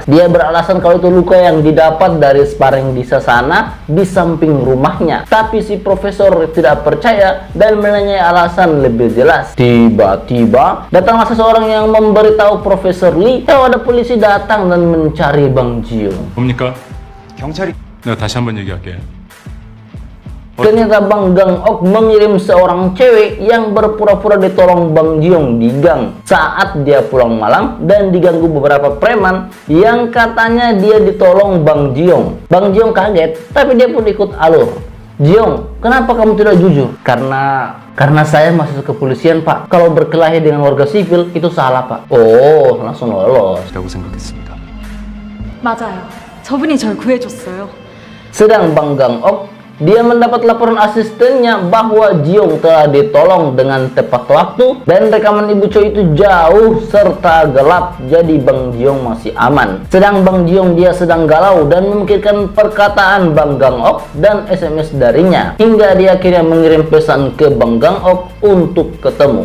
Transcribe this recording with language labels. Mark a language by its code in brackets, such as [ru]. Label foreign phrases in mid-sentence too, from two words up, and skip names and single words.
[id] Dia beralasan kalau itu luka yang didapat dari sparring di Sasana di samping rumahnya. Tapi si Profesor tidak percaya dan menanyai alasan lebih jelas. Tiba-tiba datanglah seseorang yang memberitahu Profesor Lee kalau ada polisi datang dan mencari Bang Jiong. [ko] 뭡니까? 경찰이 내가 다시 한번 얘기할게. [id] Ternyata Bang Gang Ok mengirim seorang cewek yang berpura-pura ditolong Bang Jiong di gang saat dia pulang malam dan diganggu beberapa preman yang katanya dia ditolong Bang Jiong. Bang Jiong kaget, tapi dia pun ikut alur. Jiong, kenapa kamu tidak jujur? Karena saya masuk ke kepolisian, Pak. Kalau berkelahi dengan warga sipil itu salah, Pak. Oh, langsung lolos. [ko] 라고 생각했습니다. 맞아요. 저분이 절 구해줬어요. [id] Sedang Bang Gang Ok, dia mendapat laporan asistennya bahwa Jiong telah ditolong dengan tepat waktu dan rekaman Ibu Choi itu jauh serta gelap, jadi Bang Jiong masih aman. Sedang Bang Jiong dia sedang galau dan memikirkan perkataan Bang Gang Ok dan SMS darinya hingga dia akhirnya mengirim pesan ke Bang Gang Ok untuk ketemu.